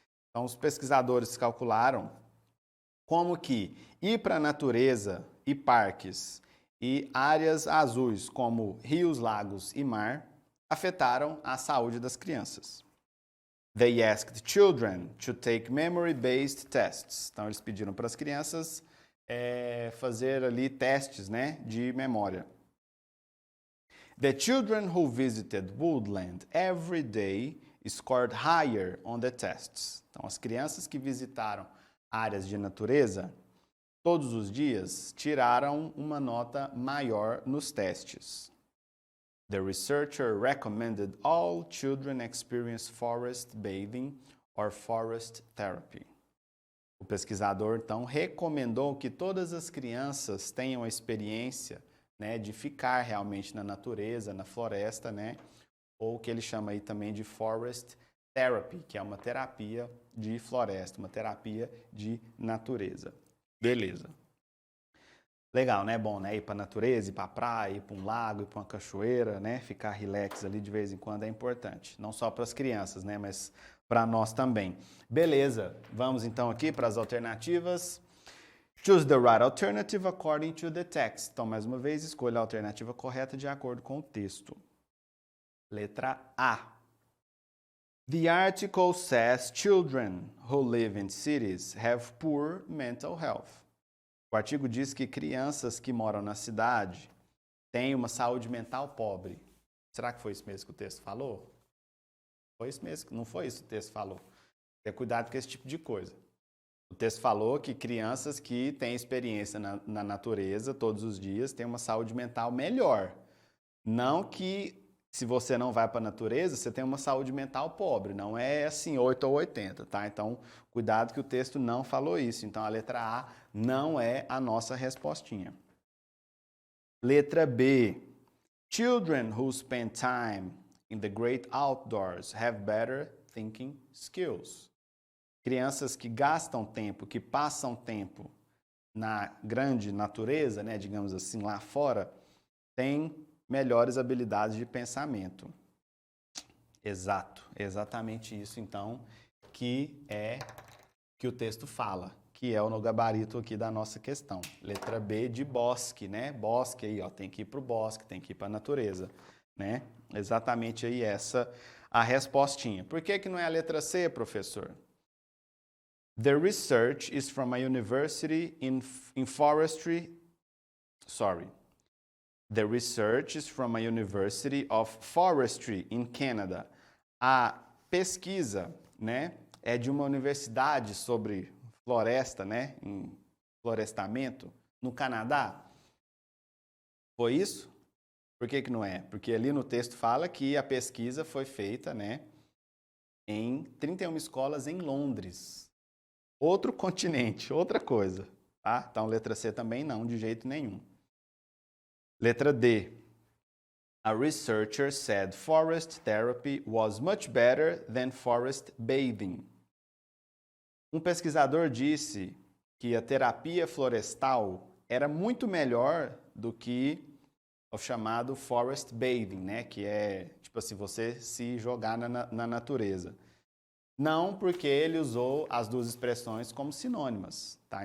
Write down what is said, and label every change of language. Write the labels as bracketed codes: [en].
[pt] Então, os pesquisadores calcularam como que ir para a natureza e parques e áreas azuis como rios, lagos e mar afetaram a saúde das crianças. [en] They asked children to take memory-based tests. [pt] Então, eles pediram para as crianças fazer ali testes, né, de memória. [en] The children who visited woodland every day scored higher on the tests. [pt] Então, as crianças que visitaram áreas de natureza todos os dias tiraram uma nota maior nos testes. [en] The researcher recommended all children experience forest bathing or forest therapy. [pt] O pesquisador, então, recomendou que todas as crianças tenham a experiência, né, de ficar realmente na natureza, na floresta, né, ou o que ele chama aí também de forest therapy, que é uma terapia de floresta, uma terapia de natureza. Beleza. Legal, né? Bom, né? Ir para a natureza, ir para a praia, ir para um lago, ir para uma cachoeira, né? Ficar relax ali de vez em quando é importante. Não só para as crianças, né? Mas para nós também. Beleza. Vamos então aqui para as alternativas. [en] Choose the right alternative according to the text. [pt] Então, mais uma vez, escolha a alternativa correta de acordo com o texto. Letra A. [en] The article says children who live in cities have poor mental health. [pt] O artigo diz que crianças que moram na cidade têm uma saúde mental pobre. Será que foi isso mesmo que o texto falou? Foi isso mesmo, não foi isso que o texto falou. Tenha cuidado com esse tipo de coisa. O texto falou que crianças que têm experiência na natureza todos os dias têm uma saúde mental melhor. Não que se você não vai para a natureza, você tem uma saúde mental pobre. Não é assim 8 ou 80, tá? Então, cuidado que o texto não falou isso. Então, a letra A não é a nossa respostinha. Letra B. [en] Children who spend time in the great outdoors have better thinking skills. [pt] Crianças que gastam tempo, que passam tempo na grande natureza, né, digamos assim, lá fora, têm melhores habilidades de pensamento. Exato, exatamente isso, então, que o texto fala, que é no gabarito aqui da nossa questão. Letra B de bosque, né? Bosque aí, ó, tem que ir para o bosque, tem que ir para a natureza, né? Exatamente aí essa a respostinha. Por que não é a letra C, professor? [en] The research is from a university in forestry. The research is from a University of Forestry in Canada. A [pt] pesquisa, né, é de uma universidade sobre floresta, né, em florestamento, no Canadá. Foi isso? Por que que não é? Porque ali no texto fala que a pesquisa foi feita, né, em 31 escolas em Londres. Outro continente, outra coisa, tá? Então, letra C também não, de jeito nenhum. Letra D. [en] A researcher said forest therapy was much better than forest bathing. [pt] Um pesquisador disse que a terapia florestal era muito melhor do que o chamado forest bathing, né? Que é, tipo assim, você se jogar na natureza. Não, porque ele usou as duas expressões como sinônimas, tá?